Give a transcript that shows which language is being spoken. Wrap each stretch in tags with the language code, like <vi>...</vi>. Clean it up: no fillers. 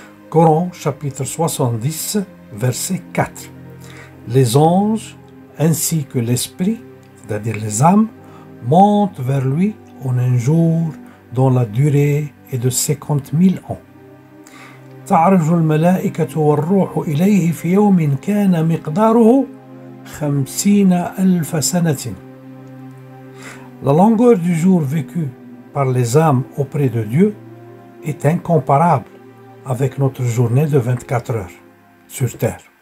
<fr>Coran chapitre 70, verset 4. Les anges ainsi que l'esprit, c'est-à-dire les âmes, montent vers lui en un jour dont la durée est de 50 000 ans.</fr> <ar>تعرج الملائكة والروح إليه في يوم كان مقداره 50,000 سنة.</ar> <fr>La longueur du jour vécu par les âmes auprès de Dieu est incomparable avec notre journée de 24 heures sur terre.</fr>